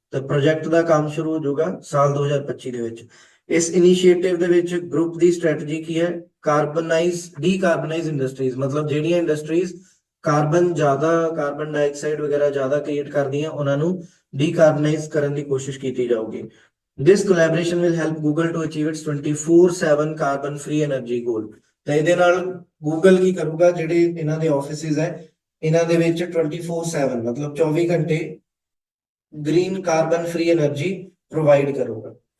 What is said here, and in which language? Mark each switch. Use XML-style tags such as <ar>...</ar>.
<pa>ਤਾਂ ਪ੍ਰੋਜੈਕਟ ਦਾ ਕੰਮ ਸ਼ੁਰੂ ਹੋ ਜਾਊਗਾ ਸਾਲ 2025 ਦੇ ਵਿੱਚ। ਇਸ ਇਨੀਸ਼ੀਏਟਿਵ ਦੇ ਵਿੱਚ ਗਰੁੱਪ ਦੀ ਸਟ੍ਰੈਟਜੀ ਕੀ ਹੈ? ਡੀਕਾਰਬਨਾਈਜ਼ ਇੰਡਸਟਰੀਜ਼ ਮਤਲਬ ਜਿਹੜੀਆਂ ਇੰਡਸਟਰੀਜ਼ ਕਾਰਬਨ ਡਾਈਆਕਸਾਈਡ ਵਗੈਰਾ ਜ਼ਿਆਦਾ ਕ੍ਰੀਏਟ ਕਰਦੀਆਂ ਉਹਨਾਂ ਨੂੰ ਡੀਕਾਰਬਨਾਈਜ਼ ਕਰਨ ਦੀ ਕੋਸ਼ਿਸ਼ ਕੀਤੀ ਜਾਊਗੀ।</pa> <en>This collaboration will help Google to achieve its 24/7 carbon free energy goal।</en> <pa>ਤਾਂ ਇਹਦੇ ਨਾਲ Google ਕੀ ਕਰੂਗਾ ਜਿਹੜੇ ਇਹਨਾਂ ਦੇ ਆਫਿਸਿਸ ਹੈ ਇਹਨਾਂ ਦੇ ਵਿੱਚ 24/7 ਮਤਲਬ 24 ਘੰਟੇ green carbon free energy provide ਕਰੂਗਾ।</pa>